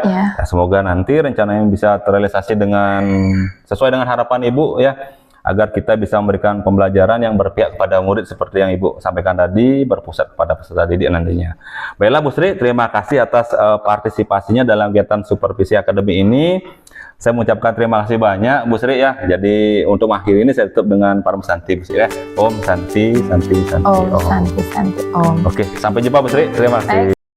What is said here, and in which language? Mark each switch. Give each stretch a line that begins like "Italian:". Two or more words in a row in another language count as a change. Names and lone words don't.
Indonesian: Nah, semoga nanti rencananya bisa terrealisasi dengan sesuai dengan harapan Ibu ya, agar kita bisa memberikan pembelajaran yang berpihak kepada murid seperti yang Ibu sampaikan tadi, berpusat kepada peserta didik nantinya. Baiklah Bu Sri, terima kasih atas partisipasinya dalam kegiatan supervisi akademi ini. Saya mengucapkan terima kasih banyak Bu Sri ya. Jadi untuk akhir ini saya tutup dengan
Sanskrit: Param Santi
Indonesian: Bu Sri ya.
Sanskrit: Om Santi, Santi, Santi. Om Santi, Santi, Om.
Indonesian: Oke, sampai jumpa Bu Sri. Terima kasih.